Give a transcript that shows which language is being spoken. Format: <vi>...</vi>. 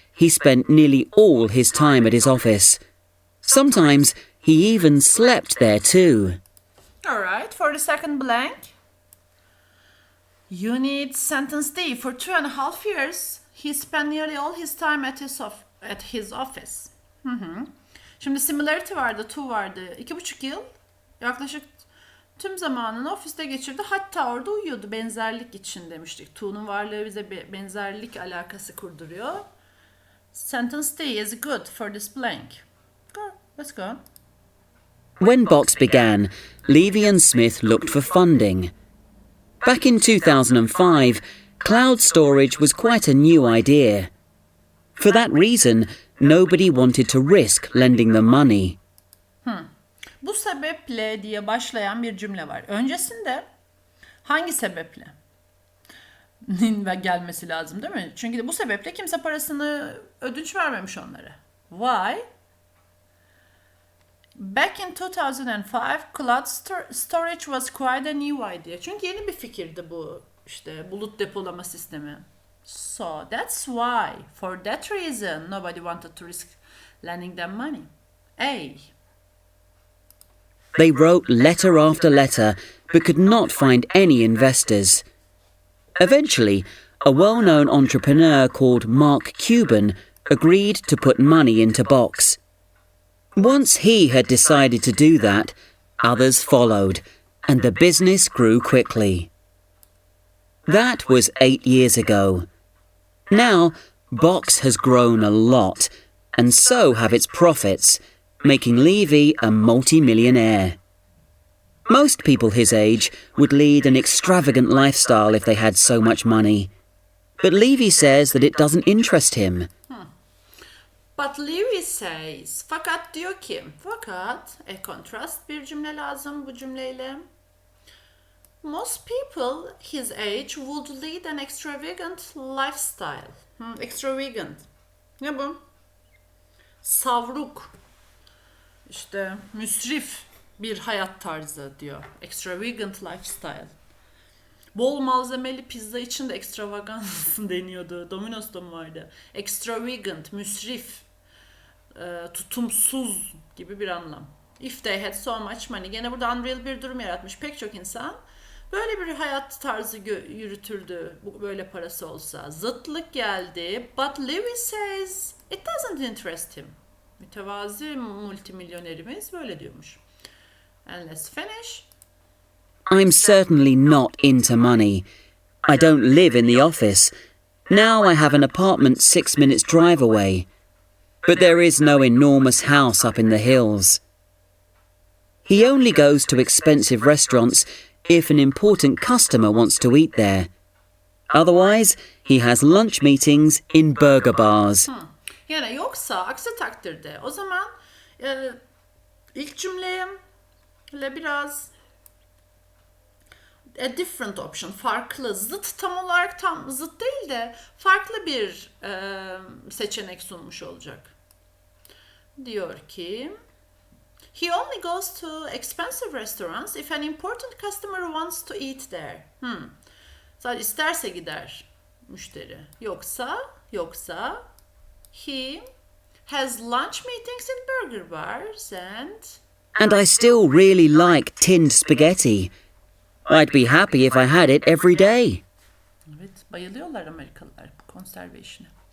<en>he spent nearly all his time at his office. Sometimes he even slept there too. Alright, for the second blank. You need sentence D. For 2.5 years, he spent nearly all his time at his office.</en> <tr>Şimdi similarity vardı, to vardı. 2,5 yıl yaklaşık tüm zamanını ofiste geçirdi. Hatta orada uyuyordu. Benzerlik için demiştik. To'nun varlığı bize benzerlik alakası kurduruyor.</tr> <en>Sentence D is good for this blank. Go, let's go. When Box began, Levie and Smith looked for funding. Back in 2005, cloud storage was quite a new idea. For that reason, nobody wanted to risk lending them money.</en> <tr>Bu sebeple diye başlayan bir cümle var. Öncesinde hangi sebeple gelmesi lazım değil mi? Çünkü bu sebeple kimse parasını ödünç vermemiş onlara.</tr> <en>Why? Back in 2005, cloud storage was quite a new idea.</en> <tr>Çünkü yeni bir fikirdi bu işte bulut depolama sistemi.</tr> <en>So that's why, for that reason, nobody wanted to risk lending them money. A. They wrote letter after letter but could not find any investors. Eventually, a well-known entrepreneur called Mark Cuban agreed to put money into Box. Once he had decided to do that, others followed, and the business grew quickly. That was 8 years ago. Now, Box has grown a lot, and so have its profits, making Levie a multi-millionaire. Most people his age would lead an extravagant lifestyle if they had so much money. But Levie says that it doesn't interest him. But Levie says,</en> <tr>fakat diyor ki, fakat kontrast bir cümle lazım bu cümleyle.</tr> <en>Most people his age would lead an extravagant lifestyle.</en> <tr>Extravagant. Ne bu? Savruk. İşte müsrif bir hayat tarzı diyor. Extravagant lifestyle. Bol malzemeli pizza için de extravagant deniyordu. Domino's'ta mı vardı? Extravagant, müsrif, tutumsuz gibi bir anlam.</tr> <en>If they had so much money.</en> <tr>Gene burada unreal bir durum yaratmış. Pek çok insan böyle bir hayat tarzı yürütürdü. Böyle parası olsa. Zıtlık geldi.</tr> <en>But Levie says it doesn't interest him.</en> <tr>Mütevazi multimilyonerimiz böyle diyormuş.</tr> <en>And let's finish. I'm certainly not into money. I don't live in the office. Now I have an apartment 6 minutes drive away. But there is no enormous house up in the hills. He only goes to expensive restaurants if an important customer wants to eat there. Otherwise, he has lunch meetings in burger bars.</en> <tr>Yani yoksa aksi takdirde o zaman ilk cümleyle biraz</tr> <en>a different option,</en> <tr>farklı, zıt tam olarak tam zıt değil de farklı bir seçenek sunmuş olacak. Diyor ki</tr> <en>he only goes to expensive restaurants if an important customer wants to eat there.</en> <tr>Sadece isterse gider müşteri.</tr> <en>Yoksa he has lunch meetings in burger bars And I still really like tinned spaghetti. I'd be happy if I had it every day.</en> <tr>Evet, bayılıyorlar Amerikalılar bu konserve işine.</tr>